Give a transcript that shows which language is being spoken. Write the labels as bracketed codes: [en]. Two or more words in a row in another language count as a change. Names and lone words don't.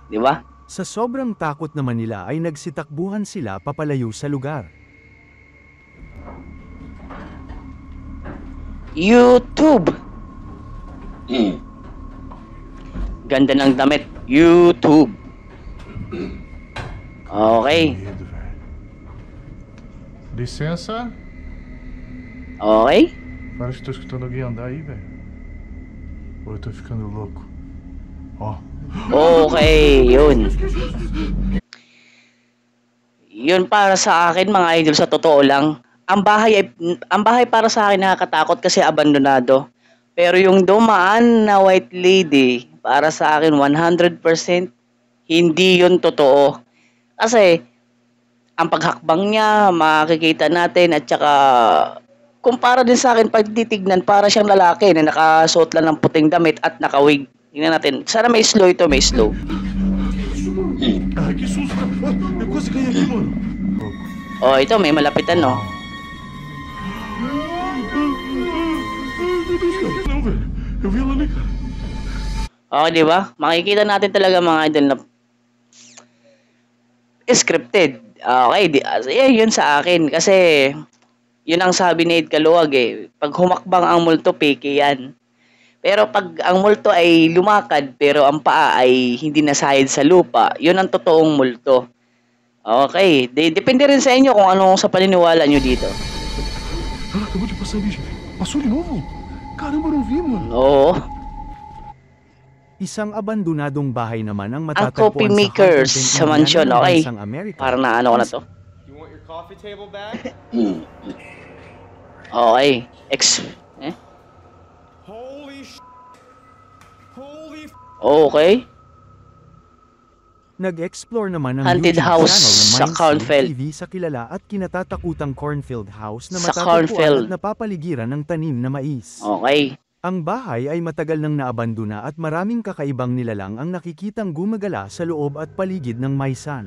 [tl] di ba? Sa sobrang takot naman nila ay nagsitakbuhan sila papalayo sa lugar. YouTube. Ganda ng damit. YouTube. Okay. [pt] Medo, velho. Licença? Okay. Parece que tô escutando alguém andar aí, velho. Ou eu tô ficando louco. Ó. [tl] Okay, yun. Yun para sa akin mga idol, sa totoo lang. Ang bahay para sa akin nakakatakot kasi abandonado. Pero yung dumaan na [en] white lady, [tl] para sa akin 100% hindi yun totoo. Kasi ang paghakbang niya, makikita natin, at saka kumpara din sa akin pag titignan, para siyang lalaki na nakasuot lang ng puting damit at nakawig. Tingnan natin. Sana may slow ito, may slow. [pt] Ai, que susto! Eu quase caí aqui, mano. [tl] Oh, ito may malapitan, no? [pt] Não, velho. Eu vi ela ali. [tl] Okay, di ba? Makikita natin talaga mga idol na scripted. Okay, yun sa akin. Kasi, yun ang sabi ni Ed Caluwag eh. Pag humakbang ang multo, peke yan. Pero pag ang multo ay lumakad, pero ang paa ay hindi nasahid sa lupa, yun ang totoong multo. Okay, depende rin sa inyo kung ano sa paniniwala nyo dito. [pt] Ela acabou de passar ali, gente. Passou de novo? Caramba, eu não vi, mano. [tl] Oo. Isang abandonadong bahay naman ang Ang matatagpuan coffee sa makers Huntington, sa mansyon, Indiana, ng okay. bansang Amerika. Parang naano ko na to. [en] You want your coffee table back? Okay. Holy sh**. Holy f***. Okay. [tl] Nag-explore naman ng Haunted YouTube house channel na sa Mindset Cornfield. TV sa kilala at kinatatakutang Cornfield House na Sa matatagpuan Cornfield. at napapaligiran ng tanim na mais. Okay. Ang bahay ay matagal nang naabandona at maraming kakaibang nilalang ang nakikitang gumagala sa loob at paligid ng maisan.